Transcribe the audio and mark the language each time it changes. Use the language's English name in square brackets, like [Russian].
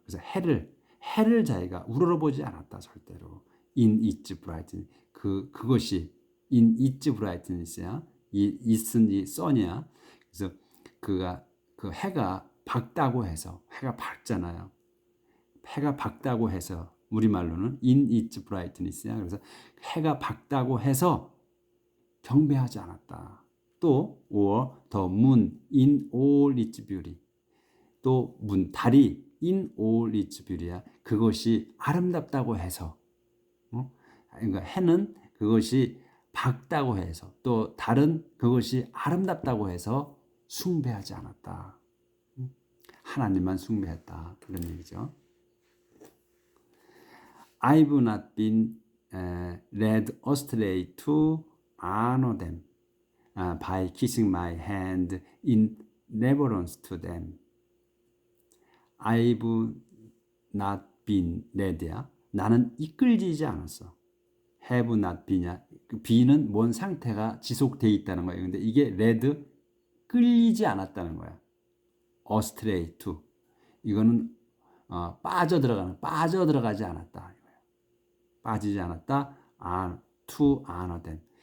[Korean] 그래서 해를 자기가 우러러보지 않았다. 절대로. [English] in its brightness. [Korean] 그것이 [English] in its brightness야. it은 이 sun이야. [Korean] 그래서 그 해가 밝다고 해서 해가 밝잖아요. 해가 밝다고 해서 우리말로는 [English] in its brightness [Korean] 야. 그래서 해가 밝다고 해서 경배하지 않았다. [English] 또 or the moon in all its beauty. [Korean] 또 달이 [English] in all its beauty야. [Korean] 그것이 아름답다고 해서 그러니까 해는 그것이 밝다고 해서 또 달은 그것이 아름답다고 해서 숭배하지 않았다. 하나님만 숭배했다. 그런 얘기죠. [English] I've not been led astray to honor them by kissing my hand in reverence to them. I've not been led야. [Korean] 나는 이끌리지 않았어. [English] have not been이야. [Korean] be는 뭔 상태가 지속되어 있다는 거예요. 근데 이게 [English] led [Korean] 끌리지 않았다는 거야. [English] astray to. [Korean] 이거는 빠져들어가지 않았다. 빠지지 않았다. [English] to honor them.